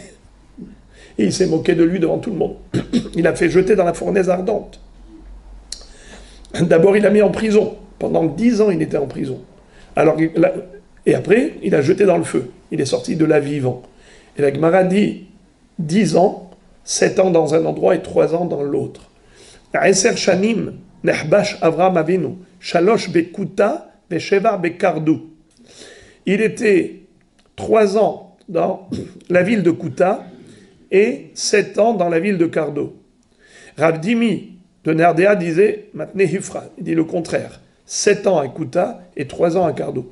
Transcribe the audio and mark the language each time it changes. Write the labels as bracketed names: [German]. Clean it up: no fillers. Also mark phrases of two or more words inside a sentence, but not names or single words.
[French] Et il s'est moqué de lui devant tout le monde. Il a fait jeter dans la fournaise ardente. D'abord, il l'a mis en prison. Pendant 10 ans, il était en prison. Et après, il a jeté dans le feu. Il est sorti de là vivant. Et la Gemara dit 10 ans, 7 ans dans un endroit et 3 ans dans l'autre. [Hebrew] עשר שנים נחבש אברהם אבינו, שלוש בכותא ושבע בקרדו. [French] Il était 3 ans dans la ville de Kouta et 7 ans dans la ville de Kardo. Rav Dimi de Nardéa disait, maintenant Hifra, il dit le contraire, 7 ans à Kouta et 3 ans à Kardo.